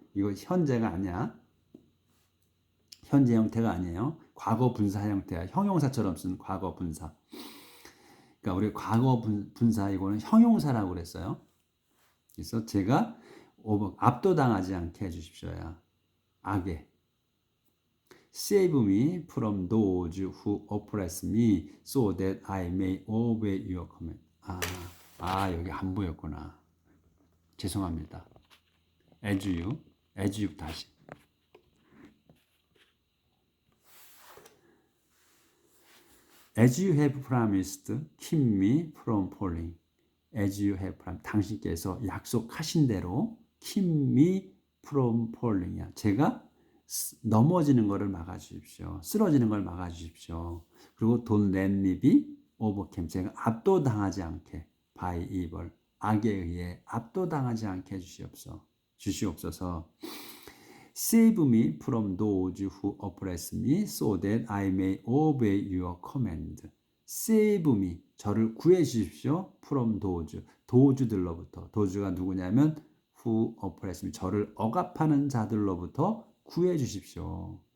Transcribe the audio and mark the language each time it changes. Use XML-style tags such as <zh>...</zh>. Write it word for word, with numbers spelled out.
<ko>이거 현재가 아니야. 현재 형태가 아니에요. 과거 분사 형태야. 형용사처럼 쓴 과거 분사. 그러니까 우리 과거 분, 분사 이거는 형용사라고 그랬어요. 그래서 제가 over- 압도당하지 않게 해주십시오야. 악에.</ko> <en>Save me from those who oppress me, so that I may obey your command.</en> <ko>아, 아 여기 안 보였구나. 죄송합니다.</ko> <en>As you, as you</en> <ko>다시.</ko> <en>As you have promised, keep me from falling. As you have promised,</en> <ko>당신께서 약속하신 대로</ko> <en>keep me from falling이야.</en> <ko>제가 쓰- 넘어지는 거를 막아주십시오. 쓰러지는 걸 막아주십시오. 그리고</ko> <en>don't let me be overcome.</en> <ko>제가 압도당하지 않게</ko> <en>by evil.</en> <ko>악에 의해 압도당하지 않게 해주시옵소서. 주시옵소서.</ko> <en>Save me from those who oppress me, so that I may obey your command. Save me,</en> <ko>저를 구해 주십시오.</ko> <en>From those,</en> <ko>도주들로부터. 도주가 누구냐면</ko> <en>who oppress me,</en> <ko>저를 억압하는 자들로부터 구해 주십시오.</ko>